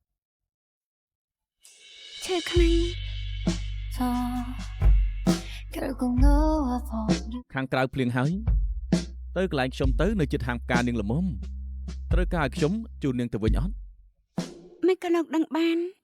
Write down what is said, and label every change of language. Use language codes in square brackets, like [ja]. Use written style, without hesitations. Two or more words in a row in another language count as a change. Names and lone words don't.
[km] ឈឺខ្លាំង [ko] 결국 너와 버린 [km] ខាងក្រៅភ្លៀងហើយទៅកន្លែងខ្ញុំទៅនៅជិតហាងផ្កានាងល្មមត្រូវការឲ្យខ្ញុំជូននាងទៅវិញអត់ មិនក៏លោកដឹងបាន